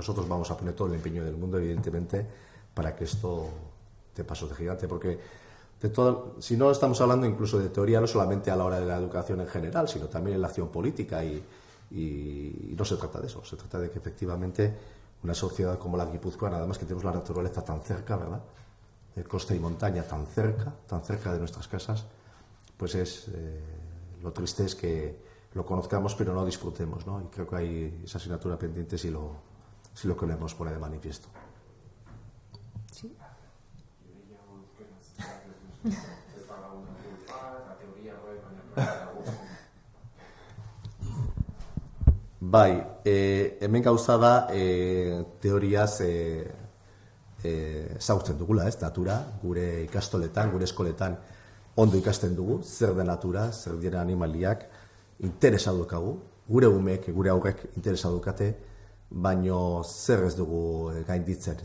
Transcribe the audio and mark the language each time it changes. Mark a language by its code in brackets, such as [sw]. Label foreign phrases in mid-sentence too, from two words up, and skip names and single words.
[es] Nosotros vamos a poner todo el empeño del mundo, evidentemente, para que esto dé pasos de gigante, porque si no estamos hablando incluso de teoría, no solamente a la hora de la educación en general, sino también en la acción política, y no se trata de eso, se trata de que efectivamente una sociedad como la guipuzcoana, además que tenemos la naturaleza tan cerca, ¿verdad?, costa y montaña tan cerca de nuestras casas, pues lo triste es que lo conozcamos pero no disfrutemos, ¿no? Y creo que hay esa asignatura pendiente si lo queremos poner de manifiesto. Sí. [eu] Bai, hemen gauza da teoriaz zautzen dugula, natura, gure ikastoletan, gure eskoletan ondo ikasten dugu, zer da natura, zer dira animaliak, interesa dukagu, gure umek, gure aurrek interesa dukate, baino zer ez dugu gainditzen.